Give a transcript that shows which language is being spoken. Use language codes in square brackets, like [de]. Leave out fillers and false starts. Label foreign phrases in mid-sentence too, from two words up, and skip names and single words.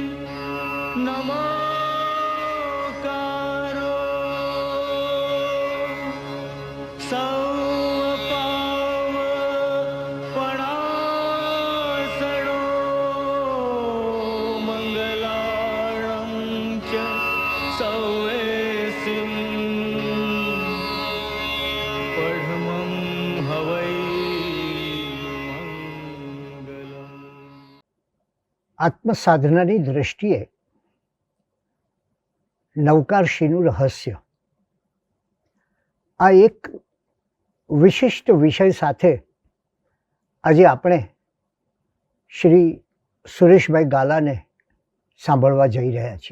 [pra] नमोकारो सौपाव पणासडो मंगलाळं च सौवेसिं पढमं हवै मंगलम्। [gu] આત્મસાધનાની દ્રષ્ટિએ નવકારશ્રીનું રહસ્ય આ એક વિશિષ્ટ વિષય સાથે આજે આપણે શ્રી સુરેશભાઈ ગાલાને સાંભળવા જઈ રહ્યા છીએ.